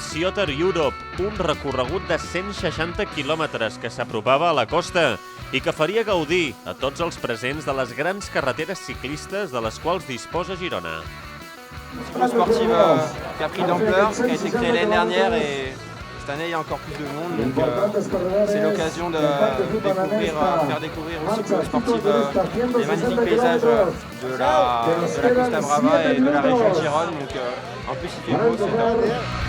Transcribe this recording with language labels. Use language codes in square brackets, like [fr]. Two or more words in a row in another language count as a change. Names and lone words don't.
[ca] Ciotar Europe, un recorregut de 160 quilòmetres que s'apropava a la costa i que faria gaudir a tots els presents de les grans carreteres ciclistes de les quals disposa Girona. [fr] Une sportive qui a pris d'ampleur, qui a été créée l'année dernière et cette année il y a encore plus de monde, donc c'est l'occasion de faire découvrir aux cyclosportives les magnifiques paysages de la Costa Brava et de la région de Gironde, donc en plus il fait beau, c'est top.